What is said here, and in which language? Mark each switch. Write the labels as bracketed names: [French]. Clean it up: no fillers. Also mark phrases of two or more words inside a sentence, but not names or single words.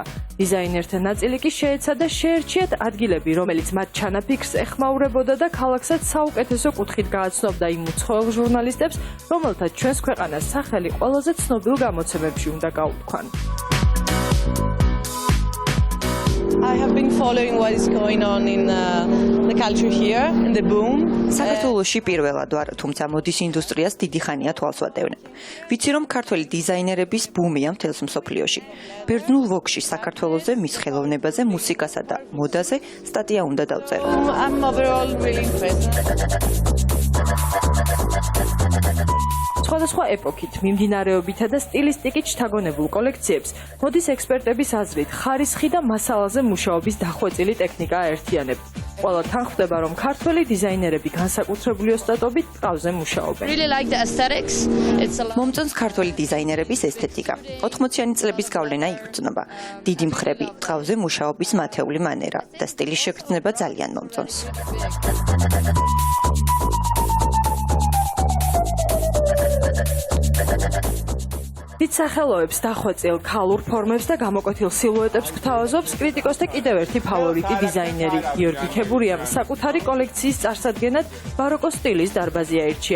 [Georgian] დიზაინერთა ნაწილი კი შეეცადა შეერჩიათ ადგილები, რომელიც მათ ჩანაფიქრს ეხმაურებოდა და ქალაქსაც საუკეთესო კუთხით გააცნობდა იმ უცხოელ ჟურნალისტებს, რომელთაც ჩვენს ქვეყანას სახელი ყველაზე ცნობილ გამოცემებში უნდა გაუთქვან. [English] I have been following what is going on in the culture here, in the boom. [Georgian] საქართველოში პირველად ვარ, თუმცა მოდის ინდუსტრიას დიდი ხანია თვალს ვატევნებ. ვიცი რომ ქართველი დიზაინერების ბუმია მთელს მსოფლიოში. ბერძნულ ვოგში საქართველოზე, მის ხელოვნებაზე, მუსიკასა და მოდაზე სტატია უნდა დავწერო. [English] I'm overall really impressed. [Georgian] სხვადასხვა ეპოქით, მიმდინარეობითა და სტილისტიკით შთაგონებულ კოლექციებს მოდის ექსპერტების აზრით ხარისხი და მასალაზე მუშაობის დახვეწილი ტექნიკა აერთიანებთ. ყველა თანხმდება, რომ ქართველი დიზაინერები განსაკუთრებული ოსტატობით ტყავზე მუშაობენ. [English] Really like the aesthetics. It's a lot. [Georgian] მომწონს ქართველი დიზაინერების ესთეტიკა. 80-იანი წლების გავლენა იგრძნობა. დიდი მხრები, ტყავზე მუშაობის მათეული მანერა და სტილის შეგრძნება ძალიან მომწონს. დიდ სახელოებს დახვეწილ ქალურ ფორმებს და გამოკვეთილ სილუეტებს გვთავაზობს კრიტიკოსთა კიდევ ერთი ფავორიტი დიზაინერი გიორგი ქებურიამ საკუთარი კოლექციის წარსადგენად ბაროკოს სტილის დარბაზი აირჩია.